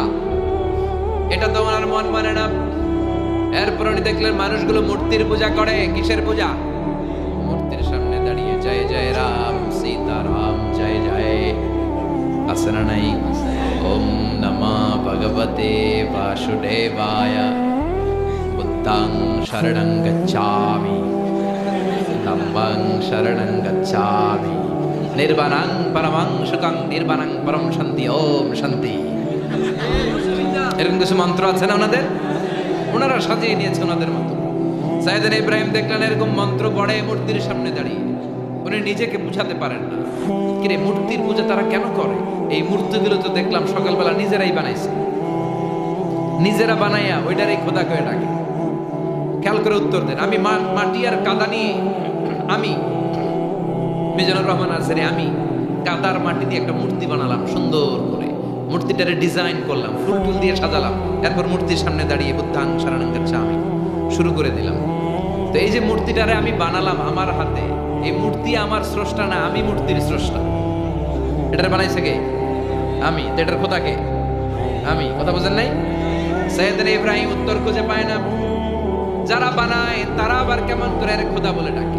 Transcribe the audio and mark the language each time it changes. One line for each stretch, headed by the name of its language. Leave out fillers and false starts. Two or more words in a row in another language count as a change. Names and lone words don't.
Bangla: এটা তো ওনার মন মানে না। এরপর উনি দেখলেন মানুষগুলো মূর্তির পূজা করে। কিসের পূজা? মূর্তির সামনে দাঁড়িয়ে
Hindi: জয় জয় রাম সীতারাম জয় জয়
Bangla: আছে না নাই?
Sanskrit: ওম নমঃ ভগবতে বাসুদেবায়,
Pali: বুদ্ধং শরণং গচ্ছামি, ধম্মং শরণং গচ্ছামি, নির্বাণং পরমং সুখং নির্বাণং পরম শান্তি, ওম শান্তি।
Bangla: এরকম কিছু মন্ত্র আছে না ওনাদের? ওনারা সাজিয়ে নিয়েছে ওনাদের মতো। সাইয়েদনা ইব্রাহিম দেখলেন এরকম মন্ত্র পড়ে মূর্তির সামনে দাঁড়িয়ে। উনি নিজেকে বুঝাতে পারেন না, কিরে মূর্তির পূজা তারা কেন করে? এই মূর্তিগুলো তো দেখলাম সকালবেলা নিজেরাই বানাইছে, নিজেরা বানাইয়া ওইটারই খোদা করে ডাকে। খেয়াল করে উত্তর দেন। আমি মাটি আর কাদা নিয়ে, আমি মিজানুর রহমান আজহারি, আমি কাদার মাটি দিয়ে একটা মূর্তি বানালাম সুন্দর করে, মূর্তিটারে ডিজাইন করলাম, ফুল টুল দিয়ে সাজালাম। এরপর মূর্তির সামনে দাঁড়িয়ে
Pali: বুদ্ধাং শরণং গচ্ছামি
Bangla: শুরু করে দিলাম। তো এই যে মূর্তিটারে আমি বানালাম আমার হাতে, এই মূর্তি আমার স্রষ্টা না, আমি মূর্তির স্রষ্টা। এটারে বানাইছে কে? আমি। তো এটার খোদা কে? আমি। কথা বুঝেন নাই? সাইয়েদনা ইব্রাহিম উত্তর খুঁজে পায় না। যারা বানায় তারা আবার কেমন করে এর খোদা বলে ডাকে।